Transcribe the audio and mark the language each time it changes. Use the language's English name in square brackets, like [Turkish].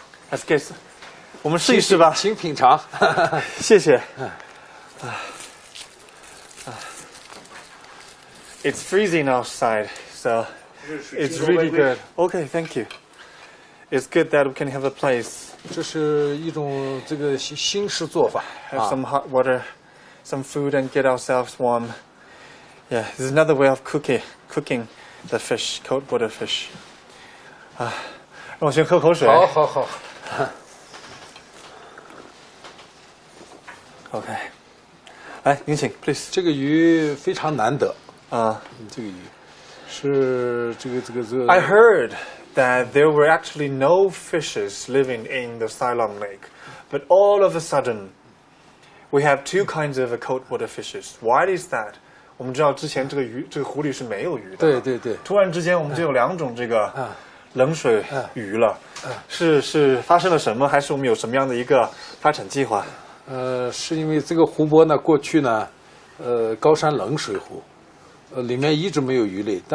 [English] Let's get. [Chinese] 我们试一试吧。请品尝。谢谢。 [English] It's freezing outside, so it's really good. Okay, thank you. It's good that we can have a place. [Chinese] 这是一种这个新式做法。 [English] Have some hot water, some food, and get ourselves warm. Yeah, this is another way of cooking the fish, cold water fish. [Chinese] 让我先喝口水。好。 OK， 来，您请 ， [English] please。 [Chinese] 这个鱼非常难得啊，这个鱼是这个。 [English] I heard that there were actually no fishes living in the Sayram Lake, but all of a sudden, we have two kinds of cold water fishes. Why is that? [Chinese] 我们知道之前这个湖里是没有鱼的。对。突然之间，我们就有两种这个冷水鱼了。是发生了什么？还是我们有什么样的一个发展计划？是因为这个湖泊呢，过去呢，高山冷水湖，里面一直没有鱼类。